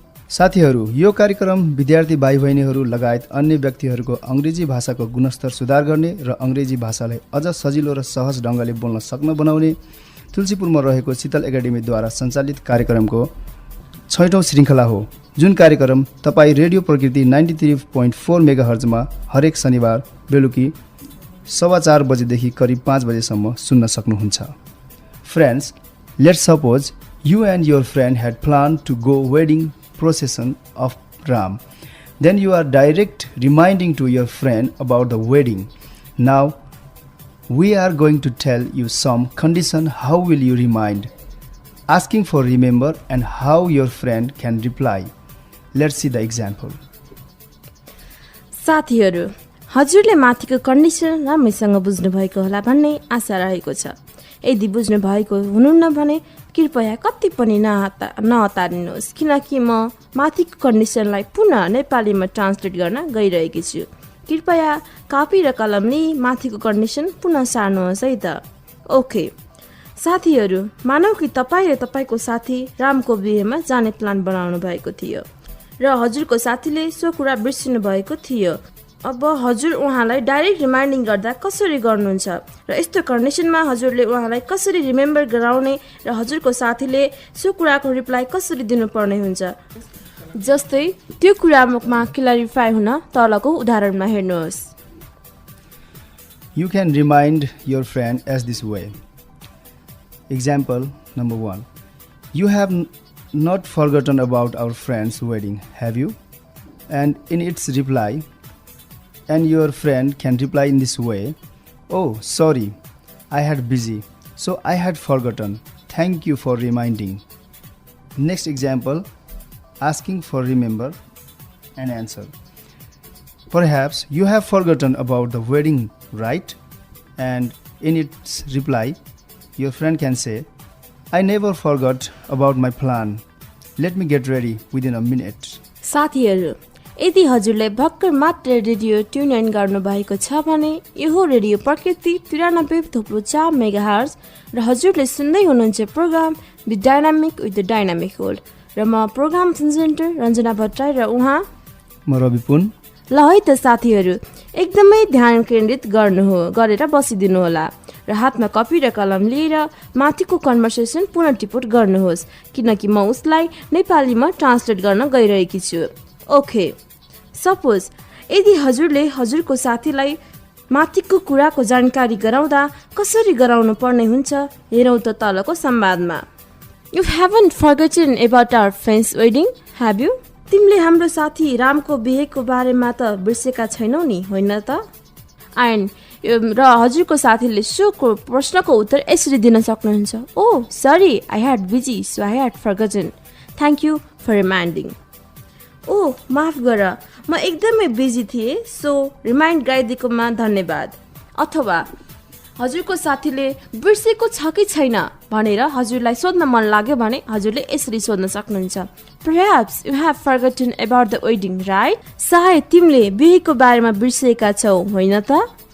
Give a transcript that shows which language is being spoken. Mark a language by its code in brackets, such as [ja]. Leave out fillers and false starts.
[ne] साथीहरू, यो कार्यक्रम विद्यार्थी भाइ बहिनीहरू लगायत अन्य व्यक्तिहरूको अङ्ग्रेजी भाषाको गुणस्तर सुधार गर्ने र अङ्ग्रेजी भाषालाई अझ सजिलो र सहज ढङ्गले बोल्न सक्न बनाउने तुलसीपुरमा रहेको शीतल एकाडेमीद्वारा सञ्चालित कार्यक्रमको 6औं श्रृङ्खला हो, जुन कार्यक्रम तपाईँ रेडियो प्रकृति 93.4 मेगाहर्जमा हरेक शनिबार बेलुकी 4:15 बजेदेखि करिब 5 बजेसम्म सुन्न सक्नुहुन्छ। [en] Friends, let's suppose you and your friend had planned to go wedding procession of Ram. Then you are direct reminding to your friend about the wedding. Now, we are going to tell you some condition. How will you remind? Asking for remember and how your friend can reply. Let's see the example. [ne] साथीहरू, हजुरले माथिको condition राम्रैसँग बुझ्नु भएको होला भन्ने आशा रहेको छ। यदि बुझ्नु भएको हुनुहुन्न भने कृपया कति पनि नहतारिनुहोस्, किनकि म माथिको कन्डिसनलाई पुनः नेपालीमा ट्रान्सलेट गर्न गइरहेकी छु। कृपया कपी र कलम लिई माथिको कन्डिसन पुनः सार्नुहोस् है त। ओके साथीहरू, मानौ कि तपाईँ र तपाईँको साथी रामको बिहेमा जाने प्लान बनाउनु भएको थियो र हजुरको साथीले सो कुरा बिर्सिनु भएको थियो। अब हजुर उहाँलाई डाइरेक्ट रिमाइन्डिङ गर्दा कसरी गर्नुहुन्छ र यस्तो कन्डिसनमा हजुरले उहाँलाई कसरी रिमेम्बर गराउने र हजुरको साथीले सो कुराको रिप्लाई कसरी दिनुपर्ने हुन्छ, जस्तै त्यो कुरामा क्ल्यारिफाई हुन तलको उदाहरणमा हेर्नुहोस्। [en] You can remind your friend as this way. Example number 1. You have not forgotten about our friend's wedding, have you? And in its reply, and your friend can reply in this way, oh, sorry, I had busy, so I had forgotten. Thank you for reminding. Next example, asking for remember and answer. Perhaps you have forgotten about the wedding, right? And in its reply, your friend can say, I never forgot about my plan. Let me get ready within a minute. [ne] साथीहरू, यदि हजुरले भर्खर मात्र radio tune in गर्नु भएको छ भने यो हो रेडियो प्रकृति 93.4 मेगाहर्ज र हजुरले सुन्दै हुनुहुन्छ programme the dynamic with the dynamic world र म प्रोग्राम प्रेजेन्टर रञ्जना भट्टराई र उहाँ म रवि पुन। ल है त साथीहरू, एकदमै ध्यान केन्द्रित गरेर बसिदिनु होला र हातमा कपी र कलम लिएर माथिको कन्भर्सेसन पुनः टिपोट गर्नुहोस्, किनकि म उसलाई नेपालीमा ट्रान्सलेट गर्न गइरहेकी छु। ओके, सपोज यदि हजुरले हजुरको साथीलाई माथिको कुराको जानकारी गराउँदा कसरी गराउनु पर्ने हुन्छ, हेरौँ त तलको संवादमा। [en] You haven't forgotten about our friend's wedding, have you? [ne] तिमीले हाम्रो साथी रामको बिहेको बारेमा त बिर्सेका छैनौ नि, होइन त? र हजुरको साथीले सोको प्रश्नको उत्तर यसरी दिन सक्नुहुन्छ। [en] Oh sorry, I had busy, so I had forgotten, thank you for reminding. [ne] ओ माफ गर, म एकदमै बिजी थिएँ, सो रिमाइन्ड गराइदिएकोमा धन्यवाद। अथवा हजुरको साथीले बिर्सेको छ कि छैन भनेर हजुरलाई सोध्न मन लाग्यो भने हजुरले यसरी सोध्न सक्नुहुन्छ। [en] Perhaps you have forgotten about the wedding, right? [ne] सायद तिमीले बिहेको बारेमा बिर्सेका छौ, होइन त?